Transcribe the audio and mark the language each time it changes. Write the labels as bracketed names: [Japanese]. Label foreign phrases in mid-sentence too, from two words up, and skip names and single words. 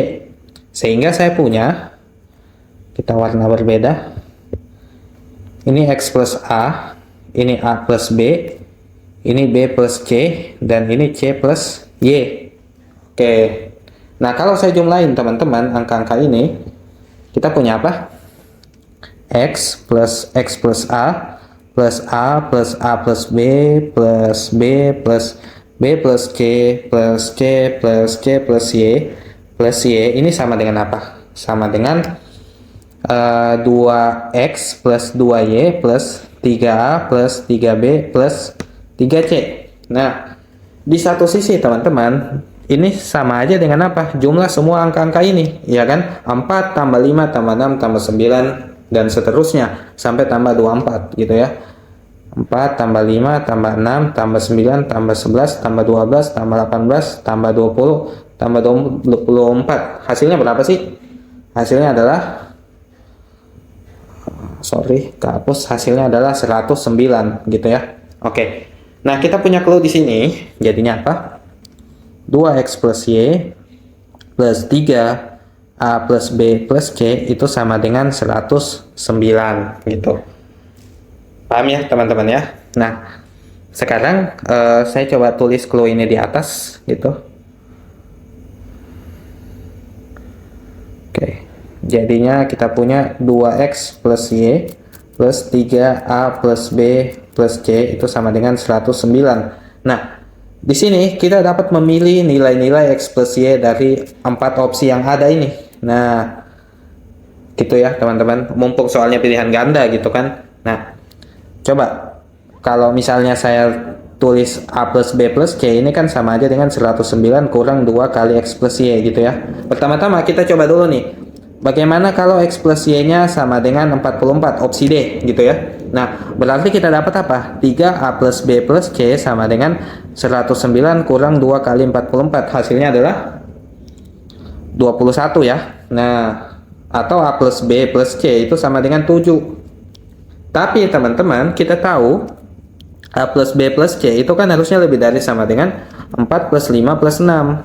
[Indonesian] Sehingga saya punya, kita warna berbeda. Ini X plus A, ini A plus B, ini B plus C, dan ini C plus Y. Oke. Nah, kalau saya jumlahin teman-teman angka-angka ini, kita punya apa? X plus A plus A plus A plus B plus B plus B plus C plus C plus C plus Y ini sama dengan apa? Sama dengan 2X plus 2Y plus 3A plus 3B plus 3C. Nah, di satu sisi teman-teman, ini sama aja dengan apa? Jumlah semua angka-angka ini, ya kan? 4 tambah 5 tambah 6 tambah 9 dan seterusnya sampai tambah 24 gitu ya. 4 tambah 5 tambah 6 tambah 9 tambah 11 tambah 12 tambah 18 tambah 20 tambah 24. Hasilnya berapa sih? Hasilnya adalah kehapus. Hasilnya adalah 109 gitu ya. Oke. Nah, kita punya clue di sini. Jadinya apa? 2X plus Y plus 3A plus B plus C itu sama dengan 109 gitu. Paham ya teman-teman ya? Nah, sekarang saya coba tulis clue ini di atas gitu. Oke. Jadinya kita punya 2X plus Y plus 3A plus B plus C itu sama dengan 109. Nah, di sini kita dapat memilih nilai-nilai X plus Y dari 4 opsi yang ada ini. Nah, gitu ya teman-teman. Mumpung soalnya pilihan ganda gitu kan. Nah, coba kalau misalnya saya tulis A plus B plus C ini kan sama aja dengan 109 kurang 2 kali X plus Y gitu ya. Pertama-tama kita coba dulu nih. Bagaimana kalau X plus Y-nya sama dengan 44, opsi D gitu ya. Nah, berarti kita dapat apa? 3A plus B plus C sama dengan 109 kurang 2 kali 44. Hasilnya adalah 21 ya. Nah, atau A plus B plus C itu sama dengan 7. Tapi teman-teman, kita tahu A plus B plus C itu kan harusnya lebih dari sama dengan 4 plus 5 plus 6.